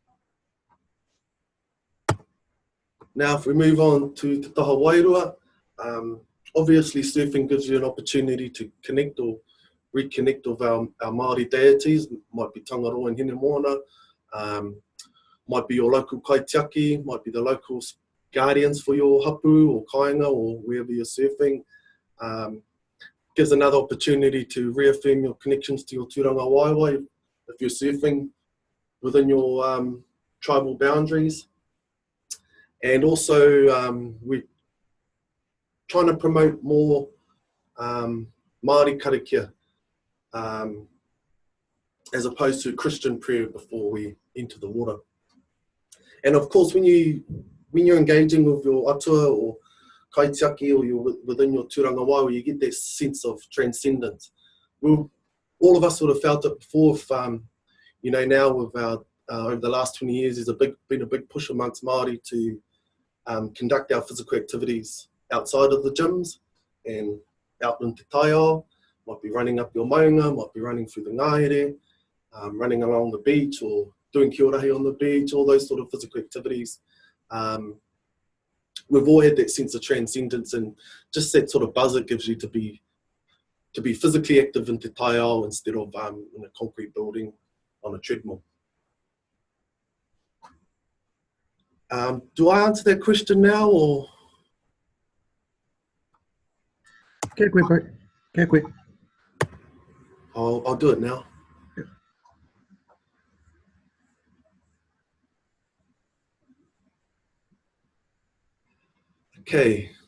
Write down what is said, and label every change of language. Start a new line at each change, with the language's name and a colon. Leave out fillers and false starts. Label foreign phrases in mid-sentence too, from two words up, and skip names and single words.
English: Now, if we move on to
Māori: Te Taha Wairua,
English: obviously surfing gives you an opportunity to connect or reconnect with our Māori deities. Might be Tangaroa and Hinemoana, might be your local kaitiaki, might be the local guardians for your hapu or kāinga or wherever you're surfing. Gives another opportunity to reaffirm your connections to your
Māori: tūranga waiwai
English: if you're surfing within your tribal boundaries. And also we're trying to promote more Māori karakia as opposed to Christian prayer before we enter the water. And of course, when you're engaging with your atua or kaitiaki, or you're within your
Māori: tūranga waiwai,
English: you get that sense of transcendence. All of us would have felt it before. If, now with our over the last 20 years, there's been a big push amongst Māori to conduct our physical activities outside of the gyms and out in
Māori: te taiao.
English: Might be running up your maunga, might be running through the ngahere, running along the beach or doing kiorahi on the beach, all those sort of physical activities. We've all had that sense of transcendence and just that sort of buzz it gives you to be physically active in
Māori: te taiao
English: instead of in a concrete building on a treadmill. Do I answer that question now, or? Quick. I'll do it now. Okay.